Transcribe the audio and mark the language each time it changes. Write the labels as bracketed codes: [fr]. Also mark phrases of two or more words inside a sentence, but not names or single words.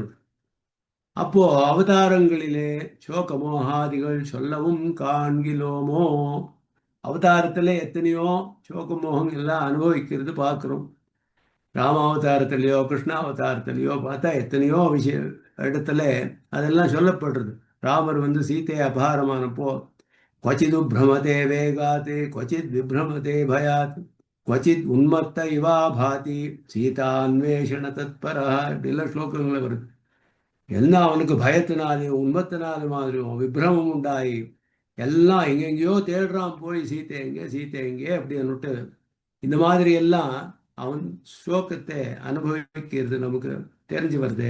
[ta] அப்போ அவதாரங்களிலே சோகமோகாதிகள் சொல்லவும் காண்கிலோமோ. அவதாரத்துல எத்தனையோ சோகமோகம் எல்லாம் அனுபவிக்கிறது பார்க்கிறோம். ராமாவதாரத்திலேயோ கிருஷ்ணாவதாரத்திலேயோ பார்த்தா எத்தனையோ இடத்துல அதெல்லாம் சொல்லப்படுறது. ராமர் சீதையை அபகாரமானப்போ [sa] क्वचिदु भ्रमते वेगात् क्वचित् विभ्रमते भयात् क्वचित् उन्मत्त इवा भाति सीतान्वेषण तत्परा [ta] இப்படிலாம் ஸ்லோகங்கள் வருது. எல்லாம் அவனுக்கு பயத்தினாலையும் உண்மத்தினாலும் மாதிரியும் விப்ரமம் உண்டாகி எல்லாம் எங்கெங்கேயோ தேடுறான் போய் சீத்தை எங்கே சீத்தை எங்கே அப்படின்னுட்டு. இந்த மாதிரி எல்லாம் அவன் சோகத்தை அனுபவிக்கிறது நமக்கு தெரிஞ்சு வருது.